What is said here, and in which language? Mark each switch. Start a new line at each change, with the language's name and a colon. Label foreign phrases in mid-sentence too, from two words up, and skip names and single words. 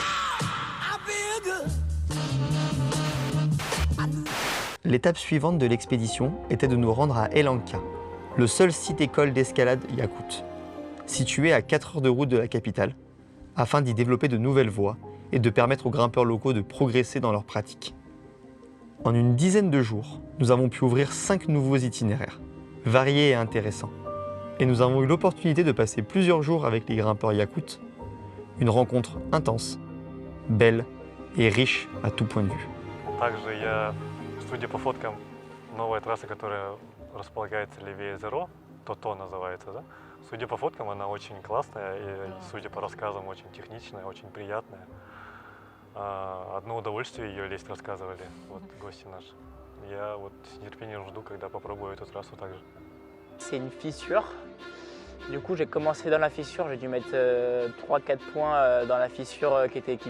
French: L'étape suivante de l'expédition était de nous rendre à Elanka, le seul site école d'escalade yakoute, situé à 4 heures de route de la capitale, afin d'y développer de nouvelles voies et de permettre aux grimpeurs locaux de progresser dans leurs pratiques. En une dizaine de jours, nous avons pu ouvrir 5 nouveaux itinéraires, variés et intéressants. Et nous avons eu l'opportunité de passer plusieurs jours avec les grimpeurs yakoutes, une rencontre intense, belle et riche à tout point de vue.
Russian: Также я, судя по фоткам, новая трасса, которая располагается левее Зеро, То называется, да? Судя по фоткам, она очень классная и, судя по рассказам, очень техничная, очень приятная. Одно удовольствие ее лезть рассказывали гости наши. Я с нетерпением жду, когда попробую эту трассу также.
French: C'est une fissure. Du coup, j'ai commencé dans la fissure, j'ai dû mettre 3-4 points dans la fissure qui était équipée.